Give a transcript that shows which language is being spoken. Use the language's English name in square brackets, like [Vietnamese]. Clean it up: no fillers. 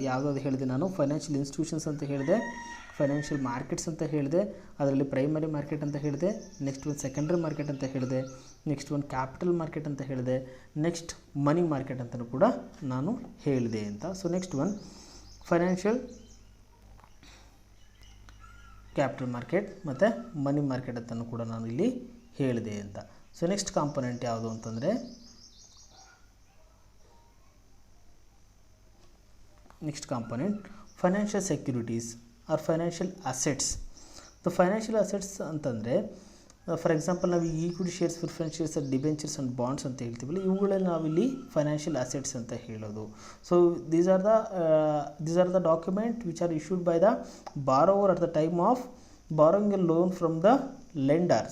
[Kannada] ಯಾವುದಾದ್ರು ಹೇಳಿದೆ ನಾನು, ಫೈನಾನ್ಷಿಯಲ್ ಇನ್ಸ್ಟಿಟ್ಯೂಷನ್ಸ್ ಅಂತ ಹೇಳಿದೆ, ಫೈನಾನ್ಷಿಯಲ್ ಮಾರ್ಕೆಟ್ಸ್ ಅಂತ ಹೇಳಿದೆ, ಅದರಲ್ಲಿ ಪ್ರೈಮರಿ ಮಾರ್ಕೆಟ್ ಅಂತ ಹೇಳಿದೆ, ನೆಕ್ಸ್ಟ್ ಒಂದು ಸೆಕೆಂಡ್ರಿ ಮಾರ್ಕೆಟ್ ಅಂತ ಹೇಳಿದೆ, ನೆಕ್ಸ್ಟ್ ಒಂದು ಕ್ಯಾಪಿಟಲ್ ಮಾರ್ಕೆಟ್ ಅಂತ ಹೇಳಿದೆ, ನೆಕ್ಸ್ಟ್ ಮನಿ ಮಾರ್ಕೆಟ್ ಅಂತಲೂ ಕೂಡ ನಾನು ಹೇಳಿದೆ ಅಂತ. So next one financial capital market ಮತ್ತು ಮನಿ ಮಾರ್ಕೆಟ್ ಅಂತಲೂ ಕೂಡ ನಾನು ಇಲ್ಲಿ ಹೇಳಿದೆ ಅಂತ. ಸೊ ನೆಕ್ಸ್ಟ್ ಕಾಂಪೊನೆಂಟ್ ಯಾವುದು ಅಂತಂದರೆ [English] next component financial securities or financial assets. The financial assets [Kannada] ಅಂತಂದರೆ ಫಾರ್ ಎಕ್ಸಾಂಪಲ್ ನಾವು equity shares, preference shares, debentures and bonds ಅಂತ ಹೇಳ್ತೀವಲ್ಲ, ಇವುಗಳಲ್ಲಿ ನಾವಿಲ್ಲಿ ಫೈನಾನ್ಷಿಯಲ್ ಅಸೆಟ್ಸ್ ಅಂತ ಹೇಳೋದು. [English] So these are the document which are issued by the borrower at the time of borrowing a loan from the lender.